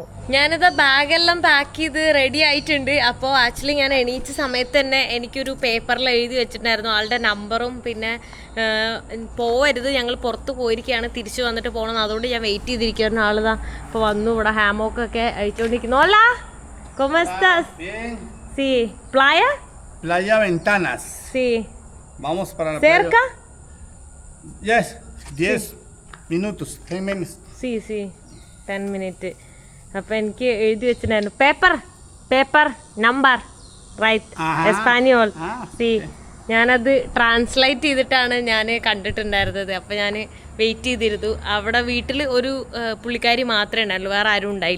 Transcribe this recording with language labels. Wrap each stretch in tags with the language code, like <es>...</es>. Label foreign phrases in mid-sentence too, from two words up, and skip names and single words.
<ml>ഞാനിതാ ബാഗെല്ലാം പാക്ക് ചെയ്ത് റെഡി ആയിട്ടുണ്ട്. അപ്പോൾ ആക്ച്വലി ഞാൻ എണീച്ച സമയത്ത് തന്നെ എനിക്കൊരു പേപ്പറിൽ എഴുതി വെച്ചിട്ടുണ്ടായിരുന്നു ആളുടെ നമ്പറും പിന്നെ പോവരുത്, ഞങ്ങൾ പുറത്ത് പോയിരിക്കുകയാണ്, തിരിച്ചു വന്നിട്ട് പോകണം. അതുകൊണ്ട് ഞാൻ വെയിറ്റ് ചെയ്തിരിക്കുകയായിരുന്നു. ആളിതാ ഇപ്പോൾ വന്നു. ഇവിടെ ഹാമോക്കൊക്കെ അഴിച്ചുകൊണ്ടിരിക്കുന്നു.</ml> <es>Hola, ¿cómo estás? Bien. Sí, playa. Playa Ventanas. Sí. Vamos para la ¿Cerca? playa. Yes, 10 minutos, 10 minutes. Sí, 10 minutes.</es> <ml>അപ്പം എനിക്ക് എഴുതി വെച്ചിട്ടുണ്ടായിരുന്നു</ml> <en>paper number write</en> <ml>എസ്പാനിയോൾ. സി ഞാനത് ട്രാൻസ്ലേറ്റ് ചെയ്തിട്ടാണ് ഞാൻ കണ്ടിട്ടുണ്ടായിരുന്നത്. അപ്പം ഞാൻ വെയിറ്റ് ചെയ്തിരുന്നു. അവിടെ വീട്ടിൽ ഒരു പുള്ളിക്കാരി മാത്രമേ ഉണ്ടായുള്ളൂ, വേറെ ആരും ഉണ്ടായില്ല.</ml>